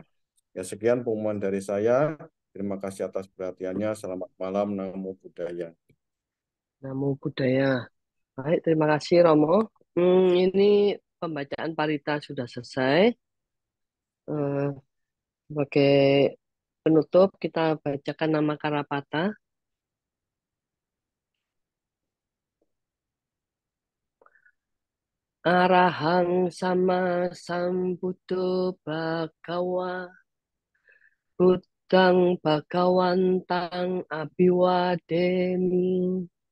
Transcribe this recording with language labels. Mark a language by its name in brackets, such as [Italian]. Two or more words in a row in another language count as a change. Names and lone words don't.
[Indonesian] Ya sekian pengumuman dari saya. Terima kasih atas perhatiannya. Selamat malam. [Pali] Namo Buddhaya. Namo Buddhaya. [Indonesian] Baik, terima kasih Romo. Ini pembacaan parita sudah selesai. Eh, Sebagai penutup kita bacakan nama Karapata. [Pali] Arahang sama sambuddho bhagawa Buddhang bhagawantang abiwademi